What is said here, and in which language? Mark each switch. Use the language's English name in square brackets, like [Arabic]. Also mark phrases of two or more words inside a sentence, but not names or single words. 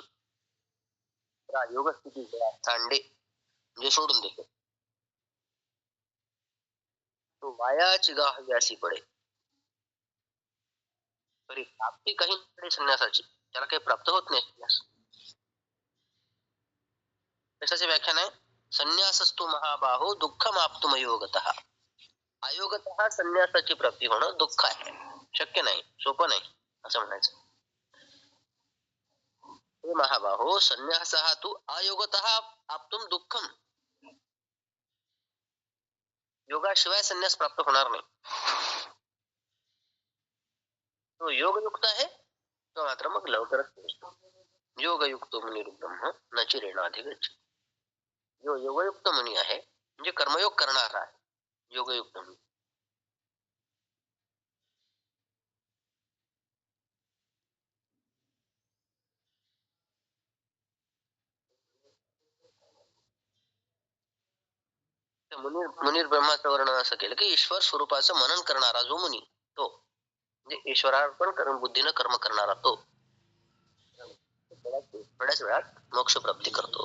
[Marathi] योग स्थिती सांडे म्हणजे सोडून देतो, तो वायाची गाहव्यासी पडे. तरी प्राप्ती काही संन्यासाची, त्याला काही प्राप्त होत नाही संन्यास. कशाचे व्याख्यान आहे, [Sanskrit] संन्यासस्तु महाबाहो दुःखम आप्तुम अयोगतः. [Marathi] अयोगतः संन्यासाची प्राप्ती होणं दुःख आहे, शक्य नाही, सोपं नाही असं म्हणायचं. [Sanskrit] हे महाबाहो संन्यासः तु अयोगतः आप्तुम दुःखम. [Marathi] योगाशिवाय संन्यास प्राप्त होणार नाही. तो योगयुक्त आहे तो मात्र मग लवकरच पोहोचतो. [Sanskrit] योगयुक्तो मुनिर्ब्रह्म न चिरेणाधिगच्छति. [Marathi] जो योगयुक्त मुनी आहे म्हणजे कर्मयोग करणारा आहे, योगयुक्त मुनी. मुनिर्ब्रह्माचं वर्णन असं केलं की ईश्वर स्वरूपाचं मनन करणारा जो मुनी, तो म्हणजे ईश्वरार्पण करून बुद्धीनं कर्म करणारा तो थोड्याच वेळात मोक्ष प्राप्ती करतो.